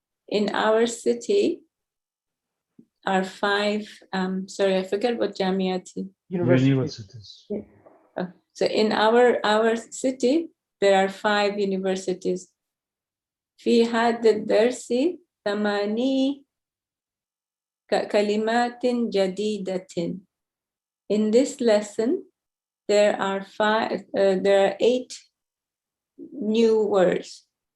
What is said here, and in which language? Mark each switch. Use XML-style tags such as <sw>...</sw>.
<en>In our city are 5 sorry, I forgot what jamiati. Universities. So in our city there are 5 universities.</en> <ar>في هذا الدرس 8 كلمات جديدة.</ar> <en>In this lesson there are 8 new words.</en>